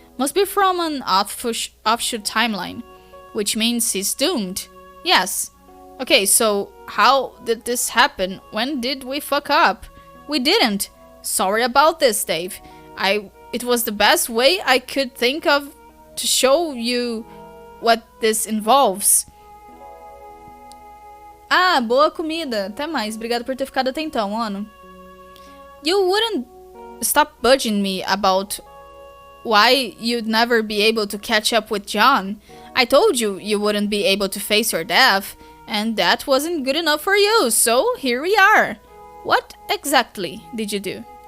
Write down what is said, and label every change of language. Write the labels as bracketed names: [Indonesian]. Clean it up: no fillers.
[English] Must be from an offshoot timeline. Which means he's doomed. Yes. Okay, so how did this happen? When did we fuck up? We didn't. Sorry about this, Dave. It was the best way I could think of to show you what this involves. [Portuguese] Ah, boa comida. Até mais. Obrigado por ter ficado até então, Ono. [English] You wouldn't stop budging me about why you'd never be able to catch up with John. I told you you wouldn't be able to face your death, and that wasn't good enough for you, so here we are. What exactly did you do?